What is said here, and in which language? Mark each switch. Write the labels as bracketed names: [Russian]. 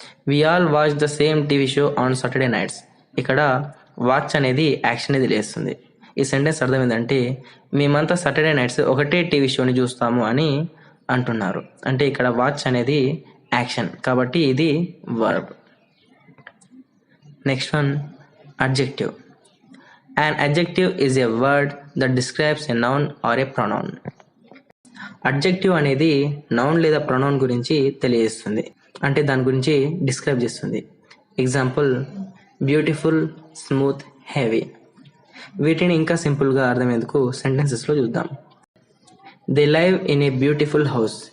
[English] We all watch the same TV show on Saturday nights. [Telugu] ఇక్కడ watch అనేది action తెలియజేస్తుంది. ఈ సెంటెన్స్ అర్థం ఏంటంటే మేమంతా సాటర్డే నైట్స్ ఒకటే టీవీ షోని చూస్తాము అని అంటున్నారు. అంటే ఇక్కడ వాచ్ అనేది యాక్షన్, కాబట్టి ఇది verb. [English] Next one, adjective. An adjective is a word that describes a noun or a pronoun. [Telugu] Adjective అనేది నౌన్ లేదా ప్రొనౌన్ గురించి తెలియజేస్తుంది, అంటే దాని గురించి డిస్క్రైబ్ చేస్తుంది. [English] Example, beautiful, smooth, heavy. [Telugu] వీటిని ఇంకా సింపుల్గా అర్థమయ్యేందుకు సెంటెన్సెస్లో చూద్దాం. [English] They live in a beautiful house.